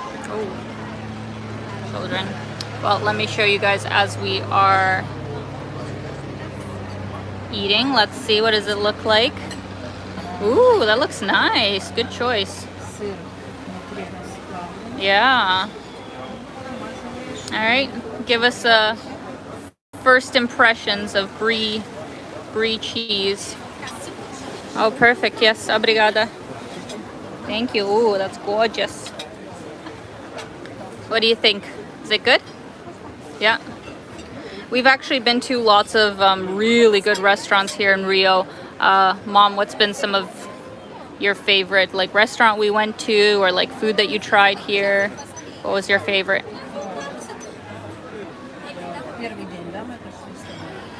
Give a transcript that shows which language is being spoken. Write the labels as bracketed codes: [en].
[en] Oh, children. Well, let me show you guys as we are eating. Let's see, what does it look like? Ooh, that looks nice. Good choice. [ru] Сыр внутри расплавленный. [en] Yeah. All right. Give us first impressions of brie cheese. Oh, perfect. Yes, obrigada. Thank you. Ooh, that's gorgeous. What do you think? Is it good? Yeah. We've actually been to lots of really good restaurants here in Rio. Mom, what's been some of your favorite like restaurant we went to, or like food that you tried here? What was your favorite? [ru] Первый день, да, мы пошли с тобой?